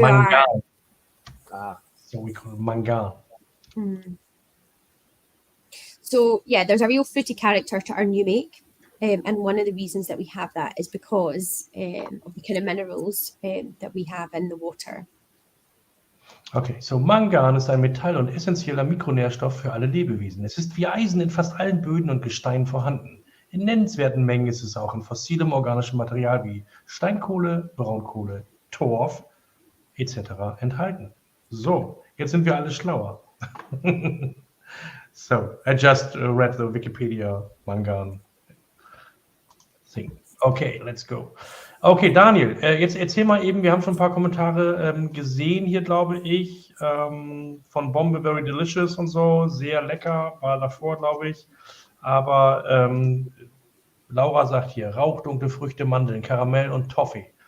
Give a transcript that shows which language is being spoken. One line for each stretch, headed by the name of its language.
English: mangan. Ah, So we call it mangan. So yeah, there's a real fruity character to our new make. And one of the reasons that we have that is because of the kind of minerals that we have in the water.
German: Okay, so Mangan ist ein Metall und essentieller Mikronährstoff für alle Lebewesen. Es ist wie Eisen in fast allen Böden und Gesteinen vorhanden. In nennenswerten Mengen ist es auch in fossilem organischem Material wie Steinkohle, Braunkohle, Torf etc. enthalten. So, jetzt sind wir alle schlauer.
English: So, I just read the Wikipedia Mangan thing. Okay, let's go.
German: Okay, Daniel, jetzt erzähl mal eben, wir haben schon ein paar Kommentare gesehen hier, glaube ich, von Bombe Very Delicious und so, sehr lecker, war davor, glaube ich, aber Laura sagt hier, Rauch, dunkle Früchte, Mandeln, Karamell und Toffee.